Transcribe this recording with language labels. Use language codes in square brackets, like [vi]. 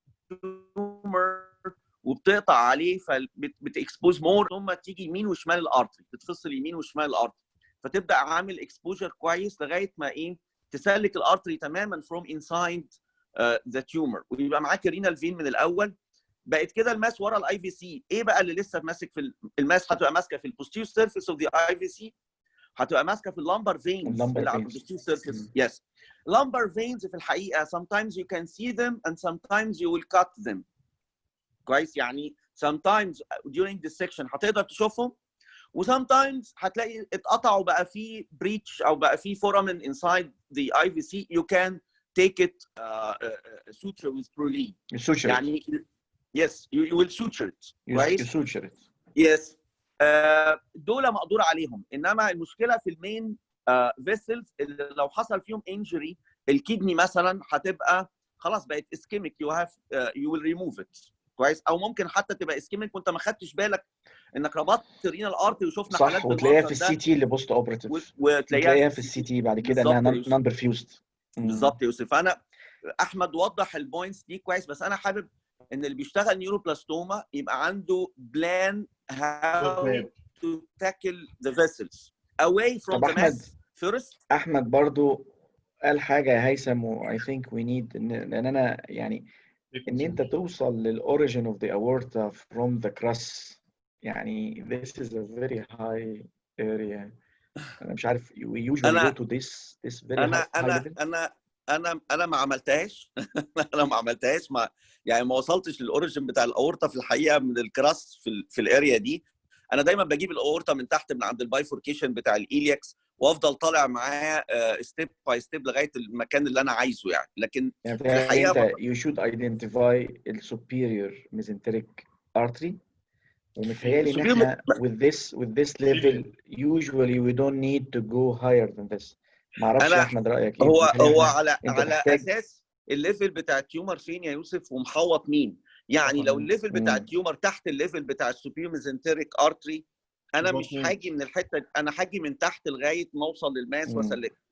[ar] التيومر، وبتقطع عليه فبتكسبوز مور، ثم تيجي يمين وشمال الارتري، بتفصل يمين وشمال الارتري، فتبدا عامل اكسبوجر كويس لغايه ما تسلك الارتري تماما فروم انسايد ذا تيومر، ويبقى معاك رينال فين من الاول. بقت كده الماس ورا الاي في سي. ايه بقى اللي لسه ماسك في الماس؟ هتبقى ماسكه في البوستيريور سيرفيس اوف ذا اي في سي، هتبقى ماسكه في اللامبر فينز اللي على البوستيريور سيرفيس. [en] yes, lumbar veins [ar] في الحقيقه [en] sometimes you can see them and sometimes you will cut them. [ar] كويس؟ يعني [en] sometimes during dissection [ar] هتقدر تشوفهم، و sometimes هتلاقي اتقطعوا بقى في breach او بقى في foramen inside the IVC. [en] You can take it suture with Prolene. يعني yes you will suture it. [ar] كويس؟ [en] suture it. Yes. [ar] دول مقدور عليهم، انما المشكله في المين فيسلز اللي لو حصل فيهم انجري، الكدني مثلا هتبقى خلاص بقت اسكيميك، [en] you will remove it. [ar] كويس؟ او ممكن حتى تبقى اسكيميك وانت ما خدتش بالك انك ربطت رينال ارتري، وشفنا حالات صح، وتلاقيها في السي تي اللي بوست اوبراتيف، وتلاقيها في السي تي بعد كده انها نون برفيوزد. بالظبط يا يوسف. انا احمد وضح البوينتس دي كويس، بس انا حابب ان اللي بيشتغل نيوروبلاستوما يبقى عنده بلان [en] how to tackle the vessels away from the mass first. [ar] احمد برضو قال حاجه يا هيثم، و [en] I think we need، [ar] لان انا يعني ان انت توصل للاوريجين اوف ذا [en] aorta from the crus، [ar] يعني [en] this is a very high area. [ar] انا مش عارف [en] we usually go to this very high level. [ar] انا ما عملتهاش انا ما عملتهاش، يعني ما وصلتش للاوريجين بتاع الاورطه في الحقيقه من الكراس في الاريا دي. انا دايما بجيب الاورطه من تحت من عند البايفوركيشن بتاع الايلياكس، وافضل طالع معاه ستيب باي ستيب لغايه المكان اللي انا عايزه يعني. لكن يعني في الحقيقه [en] انت you should identify the superior mesenteric artery، [ar] ومتهيألي ان احنا [en] with this level usually we don't need to go higher than this. [ar] ما اعرفش يا احمد رايك ايه؟ هو على اساس الليفل بتاع التيومر فين يا يوسف ومحوط مين. يعني لو الليفل بتاع التيومر تحت الليفل بتاع السوبيريور ميزنتريك ارتري، انا مش هاجي من الحته، انا هاجي من تحت لغايه ما اوصل للماس واسلكه.